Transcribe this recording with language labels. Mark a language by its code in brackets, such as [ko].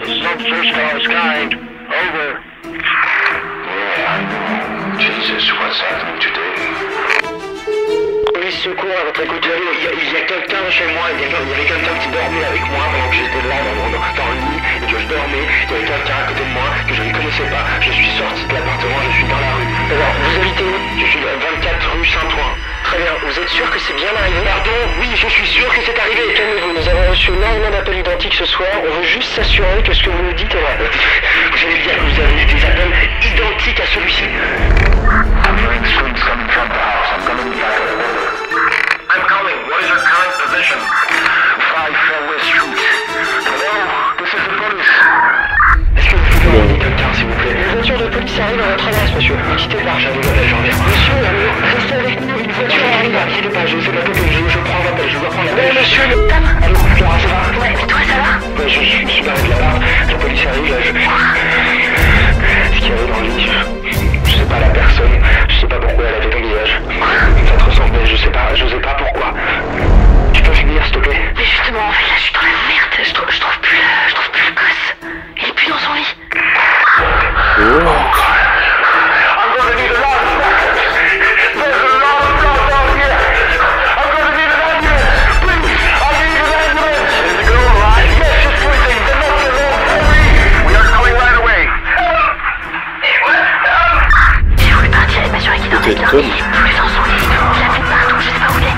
[en] The subsearch car is kind. Over. Yeah. Jesus, what's happening today? [fr] Police secours à votre écoute. Il y a quelqu'un chez moi. Il y avait quelqu'un qui dormait avec moi pendant que j'étais là dans le lit et que je dormais. Il y avait quelqu'un à côté de moi que je ne connaissais pas. Je suis sorti de l'appartement, je suis dans la rue. Alors, vous habitez où? Je suis 24 rue Saint-Ouen. Très bien. Vous êtes sûr que c'est bien arrivé? Pardon? Oui, je suis sûr que c'est arrivé. Calmez-vous. Nous avons reçu énormément d'appels identiques ce soir. On veut juste s'assurer que ce que vous nous dites est vrai. Vous allez dire que vous avez eu des appels identiques à celui-ci. [en] I'm hearing screams coming from the house. I'm coming back at order. I'm calling. What is your current position? 5 Fairway Street. Hello, this is the police. [fr] Est-ce que vous pouvez envoyer quelqu'un, s'il vous plaît? Une voiture de police arrive à votre adresse, monsieur. Ne quittez pas, j'en reviens. Monsieur, restez avec nous. Une voiture arrive. Ne quittez pas, je sais pas que je prends l'appel. Je dois prendre l'appel. Monsieur, Tom. allô, Laura, ça va? Ouais, mais toi, ça va? Ouais, je suis pas avec la barre. La police arrive, là, ce qu'il y avait dans le lit, je sais pas la personne, je sais pas pourquoi elle avait ton visage. Ça te ressemblait, je sais pas pourquoi. Tu peux finir, s'il te plaît? Mais justement, en fait, là, je suis dans la merde. Je trouve plus le gosse. Il est plus dans son lit. Oh. [en] I'm gonna need a lot of blood. There's a lot of blood down here. I'm gonna need an ambulance. Please, I need an ambulance. Is the girl alive? Yes, she's breathing. They're not alone. Hurry. We are coming right away. [fr] J'ai voulu partir et m'assurer qu'il dormait bien. Il est plus dans son lit. Je l'ai fait partout, je sais pas où il est.